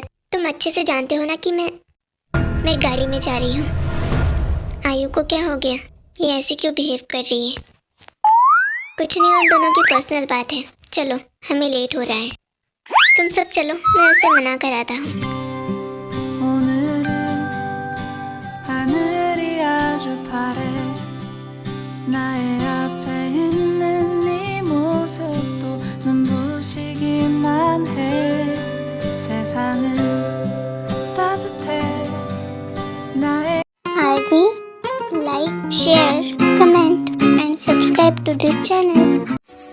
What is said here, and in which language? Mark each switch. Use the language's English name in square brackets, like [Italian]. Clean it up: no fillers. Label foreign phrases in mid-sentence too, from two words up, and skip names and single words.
[Hindi] तुम अच्छे से जानते हो ना कि मैं गाड़ी में जा रही हूँ। आयु को क्या हो गया? ये ऐसे क्यों बिहेव कर रही है? कुछ नहीं, उन दोनों की पर्सनल बात है। चलो, हमें लेट हो रहा है। तुम सब चलो, मैं उसे मना कराता हूँ। [Korean] 나의 앞에 있는 네 모습도 눈부시기만 해. 세상은 따뜻해. [English] like, share, comment and subscribe to this channel.